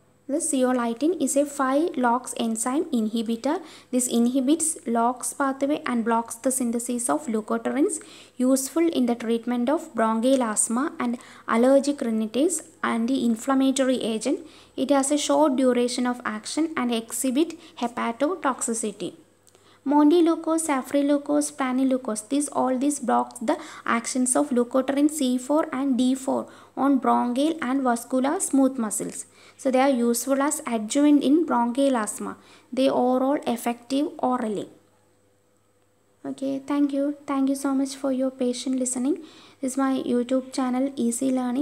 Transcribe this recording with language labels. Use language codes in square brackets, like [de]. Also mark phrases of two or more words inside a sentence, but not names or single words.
[en] The zeolitin is a 5-LOX enzyme inhibitor. This inhibits LOX pathway and blocks the synthesis of leukotrienes, useful in the treatment of bronchial asthma and allergic rhinitis, anti-inflammatory agent. It has a short duration of action and exhibit hepatotoxicity. Montelukast, safralukast, pranucast, all these blocks the actions of leukotriene C4 and D4 on bronchial and vascular smooth muscles. So they are useful as adjuvant in bronchial asthma. They are all effective orally. Okay, thank you. Thank you so much for your patient listening. This is my YouTube channel Easy Learning.